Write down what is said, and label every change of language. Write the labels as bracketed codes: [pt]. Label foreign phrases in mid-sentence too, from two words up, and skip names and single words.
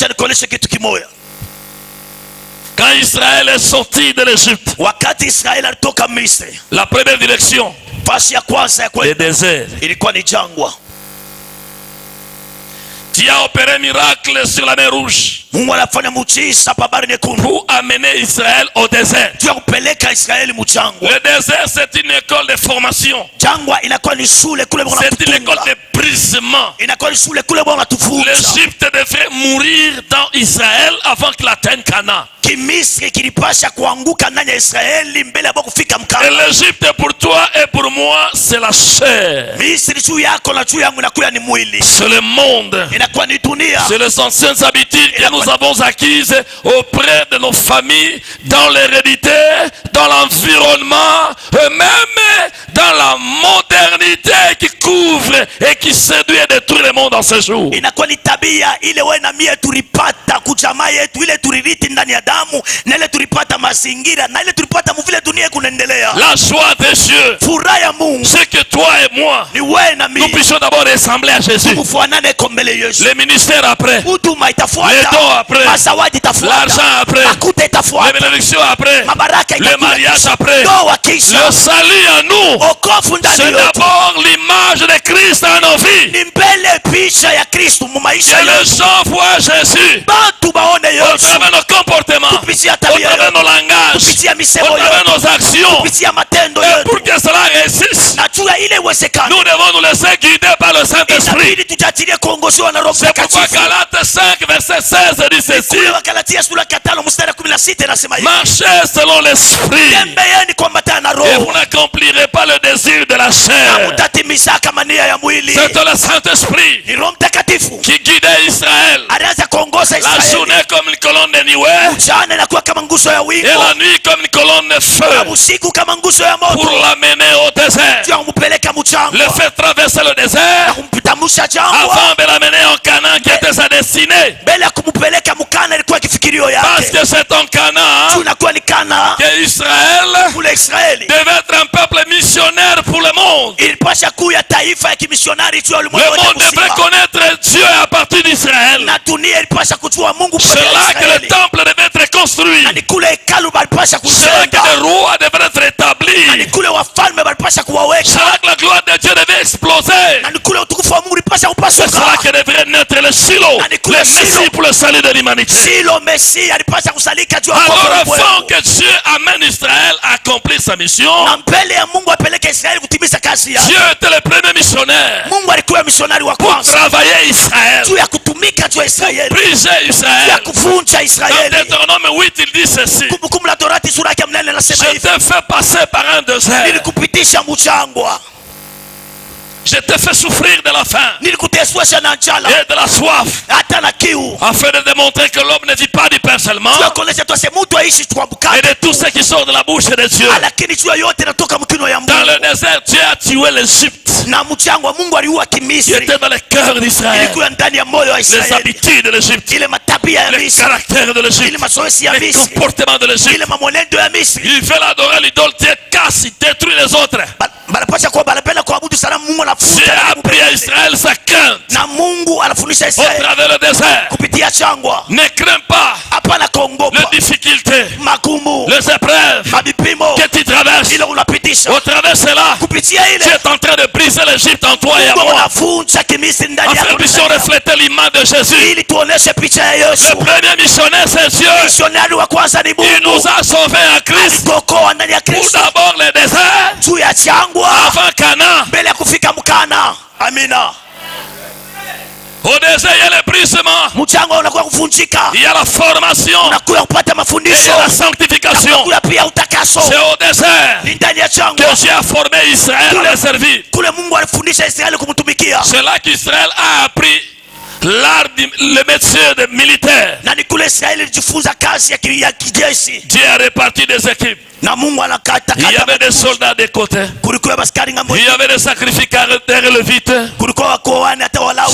[fr] Quand Israël est sorti de l'Égypte, la première direction, le désert. Tu as opéré miracle sur la mer Rouge [sw] Mungu anafanya muujiza pa bahari nyekundu [fr] pour amener Israël au désert. [sw] juu ya kupeleka Israeli mchangwa. [fr] Le désert, c'est une école de formation. [sw] Jangwa inakuwa ni shule kule Bwana [fr] C'est une école de brisement. [sw] inakuwa ni shule kule Bwana tufunza. [fr] L'Égypte devait mourir dans Israël avant qu'il atteigne Canaan. [sw] Kimisri kilipasha kuanguka ndani ya Israeli mbele ya kufika [fr] Et [sw] Mkana. [fr] l'Égypte pour toi et pour moi, c'est la chair. [sw] Misri juu yako na juu yangu inakuwa ni mwili. [fr] C'est le monde. [sw] Inakuwa ni dunia. [fr] C'est les anciennes habitudes que nous avons acquises auprès de nos familles, dans l'hérédité, dans l'environnement, et même dans la modernité qui couvre et qui séduit et détruit le monde en ce jour. [sw] Inakuwa ni tabia ile wewe na mie tulipata kujamaa yetu, ile tuliriti ndani ya damu, na ile tulipata mazingira, na ile tulipata mvile dunia kunaendelea. [fr] La joie des cieux, [sw] Furaha ya Mungu [fr] c'est que toi et moi, [sw] ni wewe na [fr] nous [sw] mimi [fr] puissions d'abord ressembler à Jésus. [sw] kufuanane kwa mbele Yesu. [fr] Les ministères après, [sw] Huduma [fr] les [sw] itafuata, [fr] dons après, [sw] mazawadi itafuata, [fr] l'argent après, [sw] makuta [fr] les [sw] itafuata, [fr] bénédictions après, [sw] mabaraka [fr] le [sw] itakuja, [fr] mariage après, [sw] ndoa kisha, [fr] le salut à nous. [sw] okofu ndani [fr] C'est [sw] yetu. [fr] d'abord l'image de Christ dans nos vies. [sw] Ni mbele picha ya Kristo mu maisha [fr] Et les [sw] yetu. [fr] gens voient Jésus [sw] Bantu baone [fr] au [sw] Yesu [fr] travers nos comportements, [sw] kupitia [fr] au [sw] tabia [fr] travers [sw] yetu, [fr] nos langages, [sw] kupitia [fr] au [sw] misemo [fr] travers [sw] yetu, [fr] nos actions. [sw] kupitia matendo [fr] Et [sw] yetu. [fr] pour que cela réussisse, [sw] Na juu ya ile iwezekane, [fr] nous devons nous laisser guider par le Saint-Esprit. [sw] inabidi tujachilie kuongozwa na Roho [fr] C'est pourquoi [sw] Mtakatifu. [fr] Galates 5, verset 16 dit ceci: [sw] Kule Wagalatia sura ya 5 mstari wa 16 inasema hivi: [fr] marchez selon l'Esprit, [sw] tembeeni kuambatana na [fr] et [sw] Roho, [fr] vous n'accomplirez pas le désir de la [sw] na [fr] chair. [sw] mtatimiza kama nia ya mwili. [fr] C'est le Saint-Esprit [sw] Ni Roho Mtakatifu [fr] qui guidait Israël. [sw] alianza kuongoza [fr] La [sw] Israeli. [fr] journée comme une colonne de nuée, [sw] Mchana inakuwa kama nguzo ya [fr] et [sw] wingu, [fr] la nuit comme une colonne de [sw] na [fr] feu, [sw] usiku kama nguzo ya [fr] pour [sw] moto, [fr] l'amener au désert. [sw] juu ya kumpeleka [fr] Le [sw] mchangwa, [fr] fait traverser le [sw] na [fr] désert [sw] kumtamsha jangwa, [fr] avant de l'amener en Canaan qui était sa destinée. [sw] mbele ya kumpeleka Mkana ilikuwa kifikirio [fr] Parce [sw] yake. [fr] que c'est en Canaan [sw] Juu inakuwa ni Kana [fr] que Israël [sw] kule Israeli [fr] devait être un peuple missionnaire pour le monde. [sw] ilipasha kuwa ya taifa ya kimisionari juu ya [fr] Le [sw] ulimwengu wote [fr] monde devrait [sw] mzima, [fr] connaître Dieu à partir d'Israël. [sw] na dunia ilipasha kujua Mungu [fr] C'est [sw] kupitia [fr] là que le [sw] Israeli, [fr] temple devait être construit. [sw] na ni kule hekalu balipasha [fr] C'est là que [sw] kujenga, [fr] les rois devraient être [sw] na ni [fr] établis. [sw] kule wafalme balipasha [fr] C'est [sw] kuwaweka, [fr] là que la gloire de Dieu devait exploser. [sw] na ni kule utukufu wa Mungu ulipasha [fr] C'est là [sw] kupasuka. [fr] que devrait naître le Shiloh, le Messie pour le salut de l'humanité. [sw] Silo Mesia alipasha kusalika juu ya [fr] Alors [sw] wokovu [fr] avant [sw] wetu. [fr] que Dieu amène Israël à accomplir sa mission, [sw] Na mbele ya Mungu apeleke Israeli kutimiza kazi yake, [fr] Dieu était le premier missionnaire [sw] Mungu alikuwa misionari wa [fr] pour [sw] kwanza [fr] travailler Israël, [sw] juu ya kutumika juu ya Israeli, [fr] briser [sw] juu ya [fr] Israël. [sw] kuvunja [fr] Dans [sw] Israeli. [fr] Deutéronome 8, il dit ceci: [sw] Kumbukumbu la Torati sura yake 8 inasema [fr] je [sw] hivi: [fr] t'ai fait passer par un désert, [sw] nilikupitisha mchangwa, [fr] je t'ai fait souffrir de la faim [sw] nilikuteswesha na njala [fr] et de la soif, [sw] hata na kiu, [fr] afin de démontrer que l'homme ne vit pas du pain seulement, [sw] juu ya kuonesha tu mtu aishi kwa [fr] et [sw] mkate [fr] de tout ce qui sort de la bouche de Dieu. [sw] lakini juu ya yote inatoka mkino ya [fr] Dans le [sw] Mungu. [fr] désert, Dieu a tué l'Égypte. [sw] Na mchangwa Mungu aliua [fr] Qui [sw] Kimisri, [fr] était dans le cœur d'Israël. [sw] ilikuwa ndani ya moyo wa [fr] Les [sw] Israeli, [fr] habitudes de l'Égypte, [sw] ile matabia ya [fr] les [sw] Misri, [fr] caractères de [sw] ile [fr] l'Égypte, [sw] mazoezi ya [fr] les [sw] Misri, [fr] comportements de l'Égypte. [sw] ile mamwenendo ya Misri. [fr] Il veut adorer l'idole, Dieu casse, il détruit les autres. [sw] Banapasha kuwa banapenda kuabudu sana Mungu, [fr] Dieu [sw] anafuta [fr] a appris à Israël sa crainte [sw] na Mungu anafundisha [fr] au [sw] Israeli [fr] travers le désert. [sw] kupitia changwa. [fr] Ne crains pas [sw] Hapana [fr] les [sw] kuogopa [fr] difficultés, [sw] magumu, [fr] les épreuves [sw] mavipimo [fr] que tu traverses. [sw] ile unapitisha. [fr] Au travers de cela, [sw] Kupitia [fr] tu [sw] ile [fr] es en train de briser l'Égypte en toi et à [sw] Mungu [fr] moi. [sw] anavunja Kimisri ndani [fr] Afin que [sw] yako, [fr] nous puissions refléter l'image de Jésus. [sw] ili tuoneshe picha ya Yesu. [fr] Le premier missionnaire, c'est Dieu. [sw] Misionari wa kwanza ni [fr] Il [sw] Mungu, [fr] nous a sauvés en Christ. [sw] alituokoa ndani ya [fr] Pour [sw] Kristo [fr] d'abord le désert, [sw] juu ya changwa, [fr] avant Canaan. [sw] mbele ya kufika Mkana. Amina. [fr] Au désert, il y a le brisement, [sw] Mchangwa unakuwa kuvunjika, [fr] il y a la formation, [sw] unakuwa kupata [fr] et il y [sw] mafundisho, [fr] a la sanctification. [sw] unakuwa pia utakaso. [fr] C'est au désert [sw] Ni ndani ya [fr] que [sw] changwa [fr] Dieu a formé Israël à le servir. [sw] kule Mungu alifundisha Israeli kumtumikia, [fr] C'est là qu'Israël a appris l'art, le métier de militaire. [sw] na ni kule Israeli ilijifunza kazi ya kijeshi, [fr] Dieu a réparti des équipes. [sw] na Mungu anakata [fr] Il y avait des soldats de côté. [sw] kulikuwa baskari ngambo, [fr] Il y avait des sacrificateurs et levites. [sw] kulikuwa wakoani hata Walawi.